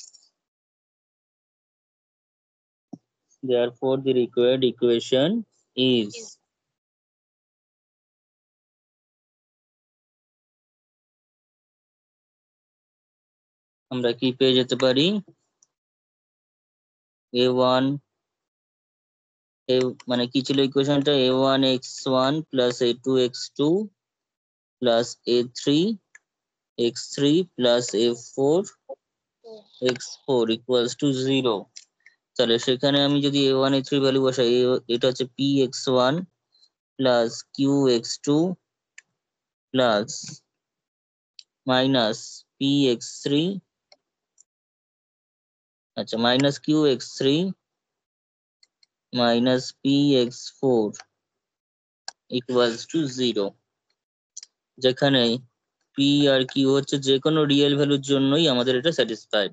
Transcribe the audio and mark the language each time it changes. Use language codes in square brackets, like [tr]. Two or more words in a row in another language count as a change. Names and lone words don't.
[en] therefore the required equation is [bn] আমরা কি পেয়ে যেতে পারি, A1 মানে কি ছিল ইকুয়েশনটা, [en] A1 x1 plus A2 x2 plus A3 x3 plus A4 x4 equals to 0। [bn] তাহলে সেখানে আমি যদি A1 A3 ভ্যালু বসাই, এটা হচ্ছে [en] P x1 plus Q x2 plus minus P x3, [bn] আচ্ছা [en] minus Q x3 minus P x4 equals to 0। [bn] যেখানে P আর Q হচ্ছে যে কোনো রিয়েল ভ্যালুর জন্যই আমাদের এটা স্যাটিসফাইড।